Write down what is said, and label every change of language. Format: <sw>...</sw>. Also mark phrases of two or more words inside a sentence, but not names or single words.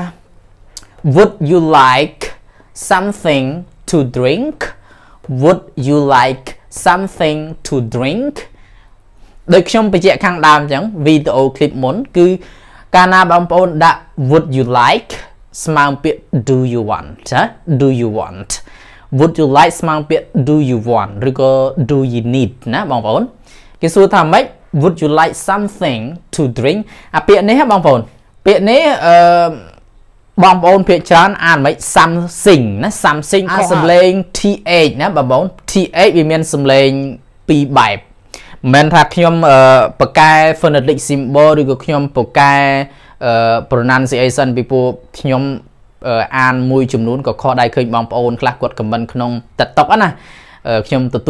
<en>Would you like something to drink Would you like something to drink</en> <km>ដូចខ្ញុំបញ្ជាក់ខាងដើមអញ្ចឹង វីដេអូឃ្លីបមុនគឺកាលណាបងប្អូនដាក់</km> <en>Would you like</en> <km>ស្មើពាក្យ</km> <en>Do you want</en> <km>ណា</km> <en>Do you want Would you like</en> <km>ស្មើពាក្យ</km> <en>Do you want</en> <km>ឬក៏</km> <en>Do you need</en> <km>ណាបងប្អូនគេសួរថាម៉េច</km> <en>Would you like something to drink</en> <km>អាពាក្យនេះបងប្អូនពាក្យនេះបង ប្អូនភាគច្រើនអានមិន something ណា something អាសំឡេង th ណាបងប្អូន th វាមានសំឡេងពីរបែបមិនថាខ្ញុំបកកែ</km> <en>phonetic symbol</en> <km>ឬក៏ខ្ញុំបកកែpronunciation ពីព្រោះខ្ញុំអានមួយចំនួនក៏ខុសដែរឃើញបងប្អូនខ្លះគាត់ comment ក្នុង TikTok ណាខ្ញុំទទួល</km>